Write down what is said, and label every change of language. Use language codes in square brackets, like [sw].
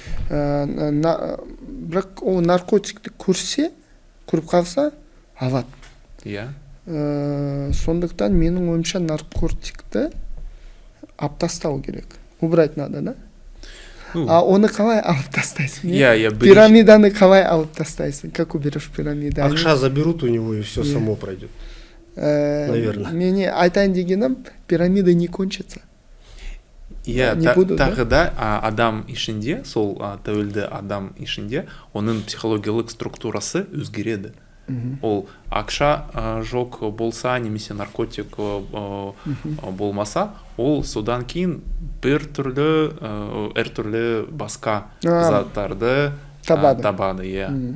[kk] Бірақ ол наркотикті көріп қалса алады. иә Сондықтан менің ойымша наркотикті алып тастау керек, [ru] убрать надо, [kk] да? А оны қалай алып тастайсың? иә Пирамиданы қалай алып тастайсың? [ru] Как уберешь пирамиду? [kk] Ақша [ru] заберут у него, и все само пройдет. Наверное. [kk] Мене айтайын дегенім, пирамида [ru] не кончится. [kk] иә [ru] не буду, [kk] тағы да адам ішінде, сол тәуелді адам ішінде оның психологиялық структурасы өзгереді. Ол ақша жоқ болса, немесе наркотик болмаса, ол содан кейін әртүрлі басқа заттарды табады. Иә.